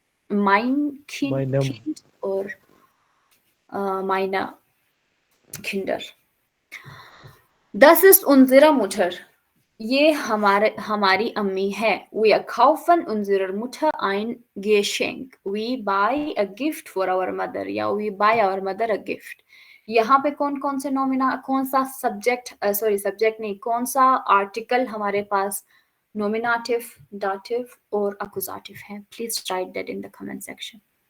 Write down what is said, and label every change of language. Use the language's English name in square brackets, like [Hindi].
[German] माइनम Kind और meine Kinder। Das ist unsere Mutter। [Hindi] ये हमारी अम्मी है। [German] Wir kaufen unserer Mutter ein Geschenk। [English] We buy a gift for our mother या we buy our mother a gift। [Hindi] यहाँ पे कौन से कौन सा सब्जेक्ट नहीं, कौन सा आर्टिकल हमारे पास नॉमिनेटिव, दाटिव और अकुजाटिव है? [English] Please write that in the comment section.